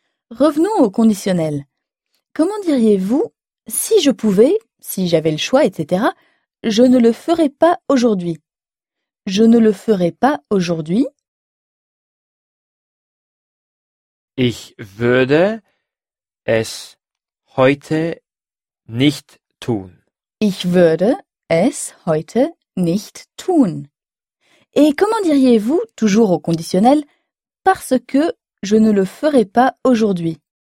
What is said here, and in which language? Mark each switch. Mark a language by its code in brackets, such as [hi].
[fr] Revenons au conditionnel. Comment diriez-vous si je pouvais, si j'avais le choix, etc., je ne le ferais pas aujourd'hui. Je ne le ferais pas aujourd'hui. [de] Ich würde es heute nicht tun. Ich würde es heute nicht tun. [fr] Et comment diriez-vous, toujours au conditionnel, parce que je ne le ferai pas aujourd'hui?